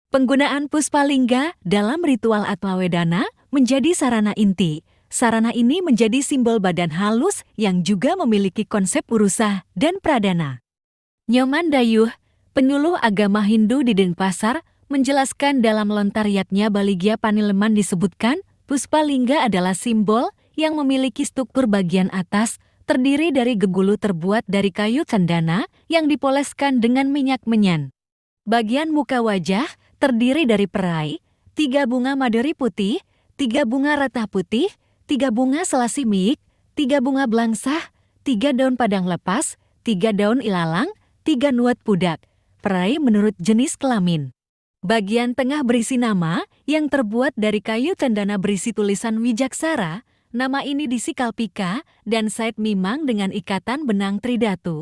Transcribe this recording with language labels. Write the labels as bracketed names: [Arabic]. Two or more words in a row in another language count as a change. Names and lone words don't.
[Indonesian] Penggunaan Puspalingga dalam ritual Atmawedana menjadi sarana inti. Sarana ini menjadi simbol badan halus yang juga memiliki konsep urusa dan pradana. Nyoman Dayuh, penyuluh agama Hindu di Denpasar, menjelaskan dalam lontaryatnya Baligya Panileman disebutkan, Puspalingga adalah simbol yang memiliki struktur bagian atas, terdiri dari gegulu terbuat dari kayu cendana yang dipoleskan dengan minyak menyan. Bagian muka wajah terdiri dari perai, 3 bunga maduri putih, 3 bunga ratah putih, 3 bunga selasi miik, 3 bunga belangsah, 3 daun padang lepas, 3 daun ilalang, 3 nuat pudak. Perai menurut jenis kelamin. Bagian tengah berisi nama yang terbuat dari kayu cendana berisi tulisan Wijaksara. Nama ini disikalpika dan sait mimang dengan ikatan benang tridatu.